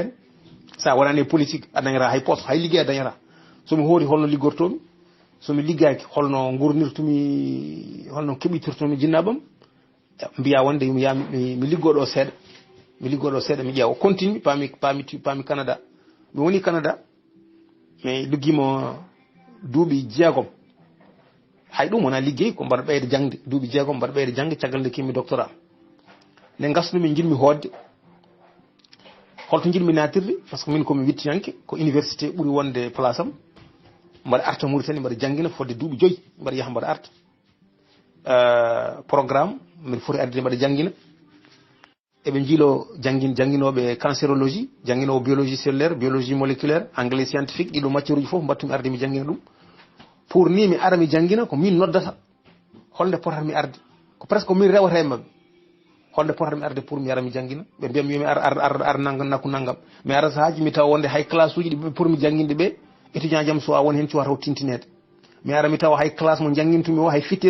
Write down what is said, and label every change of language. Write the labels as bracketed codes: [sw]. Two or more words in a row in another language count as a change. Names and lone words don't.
[ff] nden sa wonani politique a dañata hay poste hay liggey a dañata somi hooti holno liggortomi somi liggaki holno gurnirtumi holno keɓitirtumi jinnabam mbiya wonde mi yaha mi liggoɗo seeɗa mi ƴeewa continue paami Canada mi woni Canada mi liggimo duuɓi 6 hay ɗum wona liggey ko mbaɗa ɓeyde jangde duuɓi 6 mbaɗa ɓeyde jangde caggal nde kimmi doctorat nde gasnumi jinmi hoodde holto jiɗmi natirde [fr] par ce que [ff] min komi wittiyanke ko université ɓuuri wonde place am mbaɗa arta Mauritanie mbaɗa jangguina fodde duuɓi 5 mbaɗa yaaha mbaɗa arta programme min foti arde mbaɗa jangguina eɓe jiilo jangguinoɓe cancérologie jangguinowo [fr] biologie cellulaire biologie moléculaire anglais scientifique [ff] ɗiɗo matière uji foof mbattumi arde mi jangguina ɗum pour ni mi ara mi jangguina ko min noddata holnde potatmi arde ko presque min rewata e mabɓe holnde potatmi arde pour mi ara mi jangguina ɓe mbiyam yomi ar naggam nakku naggam mi ara sahaji mi tawa wonde hay classe uji ɗi pour mi jangguinde ɓe étudiant jam so a woni hen cuwata o tintinede mi ara mi tawa hay classe mo jangguintumi o hay fittede